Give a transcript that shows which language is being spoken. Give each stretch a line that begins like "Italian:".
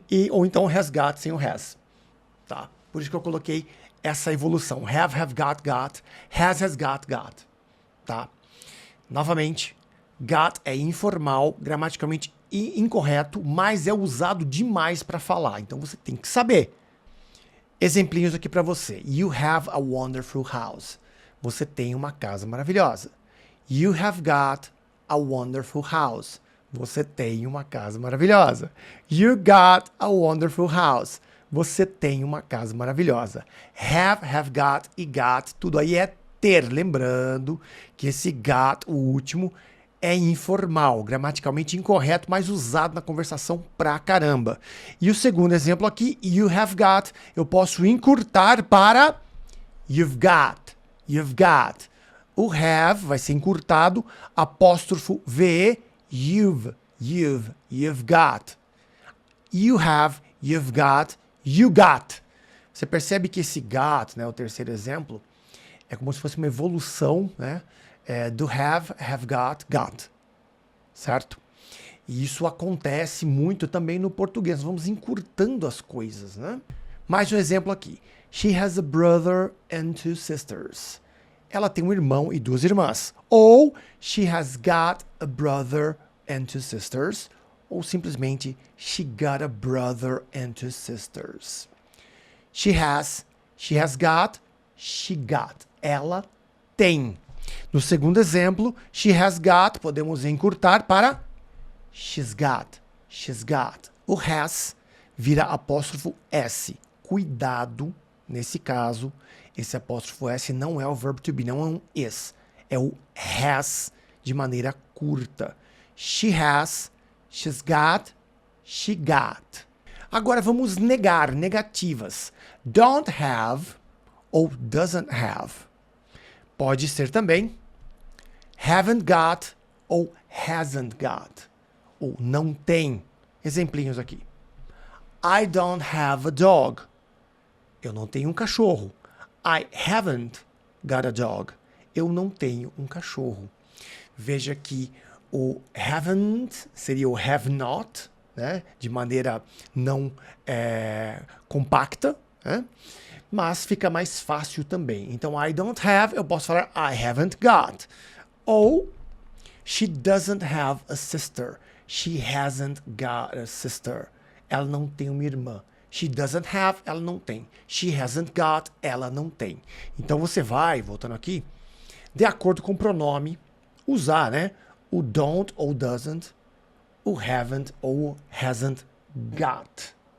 Portuguese: Ou então has got sem o has. Tá? Por isso que eu coloquei essa evolução.
English: Have got, has got. Tá?
Portuguese: Novamente, got é informal, gramaticalmente incorreto, mas é usado demais para falar. Então você tem que saber. Exemplinhos aqui para você.
English: You have a wonderful house.
Portuguese: Você tem uma casa maravilhosa.
English: You have got a wonderful house.
Portuguese: Você tem uma casa maravilhosa.
English: You got a wonderful house.
Portuguese: Você tem uma casa maravilhosa. Have got e got, tudo aí é ter. Lembrando que esse got, o último, é informal, gramaticalmente incorreto, mas usado na conversação pra caramba. E o segundo exemplo aqui,
English: you have got,
Portuguese: eu posso encurtar para
English: you've got. You've got.
Portuguese: O have vai ser encurtado, apóstrofo VE,
English: you've got. You have, you've got, you got.
Portuguese: Você percebe que esse got, né, o terceiro exemplo, é como se fosse uma evolução, né, do have got. Certo? E isso acontece muito também no português. Nós vamos encurtando as coisas, né? Mais um exemplo aqui.
English: She has a brother and two sisters.
Portuguese: Ela tem um irmão e duas irmãs. Ou
English: she has got a brother and two sisters.
Portuguese: Ou simplesmente
English: she got a brother and two sisters. She has got, she got.
Portuguese: Ela tem. No segundo exemplo,
English: she has got,
Portuguese: podemos encurtar para
English: she's got.
Portuguese: O has vira apóstrofo S. Cuidado, nesse caso, esse apóstrofo S não é o verbo to be, não é um is. É o has de maneira curta.
English: She has, she's got, she got.
Portuguese: Agora vamos negar, negativas.
English: Don't have
Portuguese: ou
English: doesn't have.
Portuguese: Pode ser também
English: haven't got
Portuguese: ou
English: hasn't got.
Portuguese: Ou não tem. Exemplinhos aqui.
English: I don't have a dog.
Portuguese: Eu não tenho um cachorro.
English: I haven't got a dog.
Portuguese: Eu não tenho um cachorro. Veja que o haven't seria o have not, né? De maneira não compacta, né? Mas fica mais fácil também. Então,
English: I don't have,
Portuguese: eu posso falar
English: I haven't got.
Portuguese: Ou,
English: she doesn't have a sister. She hasn't got a sister.
Portuguese: Ela não tem uma irmã.
English: She doesn't have,
Portuguese: ela não tem.
English: She hasn't got,
Portuguese: ela não tem. Então, você vai, voltando aqui, de acordo com o pronome, usar, né? O don't ou doesn't, o haven't ou hasn't got.